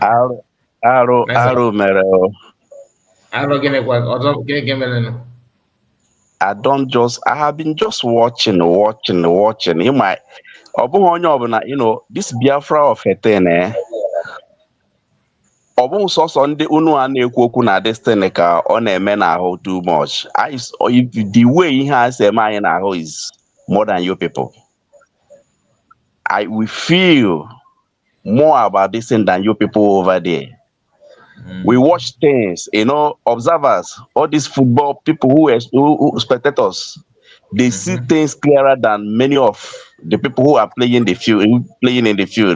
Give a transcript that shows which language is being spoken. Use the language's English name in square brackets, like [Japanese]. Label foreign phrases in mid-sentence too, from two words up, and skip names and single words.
[English] Arrow, I have been just watching. You might, this Biafra of a thing, [Igbo] so ndị unu a na-ekwu okwu na destiny ka ọ na-eme n'ahụ too [English] much. The way [Igbo] ihe a si eme anyị n'ahụ [English] is more than you people. We feel more about this thing than you people over there. We watch things, observers, all these football people who spectators, they see things clearer than many of the people who are playing in the field.